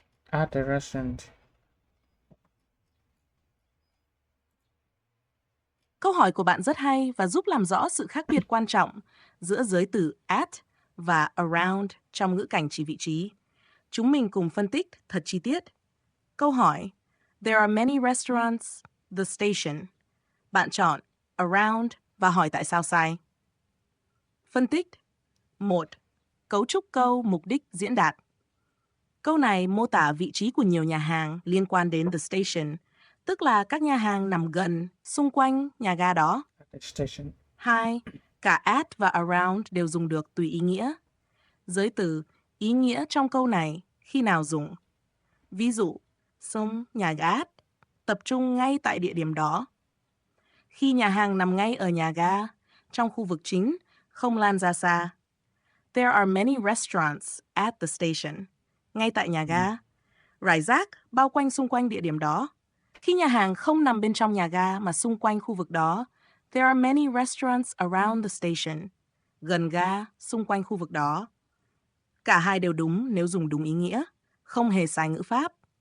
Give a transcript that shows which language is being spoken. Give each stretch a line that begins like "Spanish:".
English: At the restaurant.
Vietnamese: Câu hỏi của bạn rất hay và giúp làm rõ sự khác biệt quan trọng giữa giới từ at và around trong ngữ cảnh chỉ vị trí. Chúng mình cùng phân tích thật chi tiết. Câu hỏi:
English: There are many restaurants, the station.
Vietnamese: Bạn chọn around và hỏi tại sao sai. Phân tích. 1. Cấu trúc câu, mục đích, diễn đạt. Câu này mô tả vị trí của nhiều nhà hàng liên quan đến the station, tức là các nhà hàng nằm gần, xung quanh nhà ga đó. 2. Cả at và around đều dùng được tùy ý nghĩa. Giới từ ý nghĩa trong câu này khi nào dùng. Ví dụ, xung nhà ga tập trung ngay tại địa điểm đó. Khi nhà hàng nằm ngay ở nhà ga, trong khu vực chính, không lan ra xa.
English: There are many restaurants at the station.
Vietnamese: Ngay tại nhà ga. Rải rác bao quanh xung quanh địa điểm đó. Khi nhà hàng không nằm bên trong nhà ga mà xung quanh khu vực đó,
English: there are many restaurants around the station.
Vietnamese: Gần ga, xung quanh khu vực đó. Cả hai đều đúng nếu dùng đúng ý nghĩa, không hề sai ngữ pháp.